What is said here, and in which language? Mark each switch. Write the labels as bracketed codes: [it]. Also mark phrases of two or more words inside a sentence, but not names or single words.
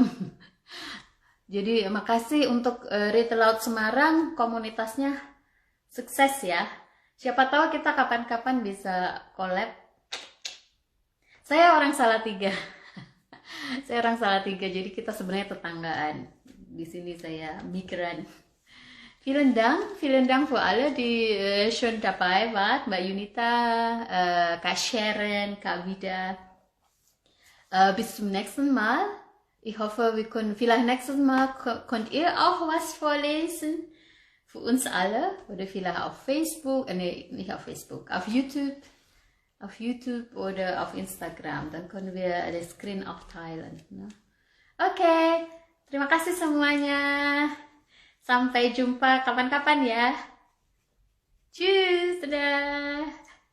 [id] Jadi makasih untuk Read Aloud Semarang, komunitasnya sukses ya. Siapa tahu kita kapan-kapan bisa collab. Saya orang Salatiga. Saya orang Salatiga, jadi kita sebenarnya tetanggaan. Di sini saya migran. [de] Vielen Dank für alle, die schon dabei wart. Mbak Yunita, Kak Sharon, Kak Vida. Bis zum nächsten Mal. Ich hoffe, wir können vielleicht nächstes Mal könnt ihr auch was vorlesen. Für uns alle, oder vielleicht auf Facebook, nicht auf Facebook, auf YouTube oder auf Instagram, dann können wir den Screen auch teilen. Ne? [id] Oke, terima kasih semuanya. Sampai jumpa kapan-kapan ya. [de] Tschüss, dadah.